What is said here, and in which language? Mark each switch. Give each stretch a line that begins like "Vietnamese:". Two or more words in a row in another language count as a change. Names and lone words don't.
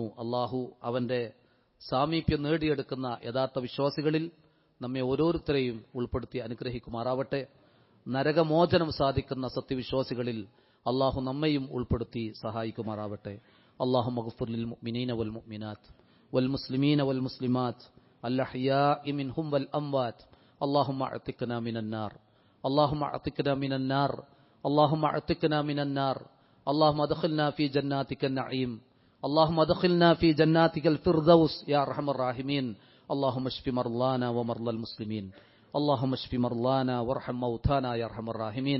Malayalam: അള്ളാഹു അവന്റെ സാമീപ്യം നേടിയെടുക്കുന്ന യഥാർത്ഥ വിശ്വാസികളിൽ നമ്മെ ഓരോരുത്തരെയും ഉൾപ്പെടുത്തി അനുഗ്രഹിക്കുമാറാവട്ടെ. നരകമോചനം സാധിക്കുന്ന സത്യവിശ്വാസികളിൽ അള്ളാഹു നമ്മയും ഉൾപ്പെടുത്തി സഹായിക്കുമാറാവട്ടെ.
Arabic: اللهم اغفر للمؤمنين والمؤمنات والمسلمين والمسلمات الأحياء منهم والأموات. اللهم اعتقنا من النار، اللهم اعتقنا من النار، اللهم اعتقنا من النار. اللهم ادخلنا في جناتك النعيم، اللهم ادخلنا في جناتك الفردوس يا ارحم الراحمين. اللهم اشف مرضانا ومرضى المسلمين، اللهم اشف مرضانا وارحم موتانا يا ارحم الراحمين.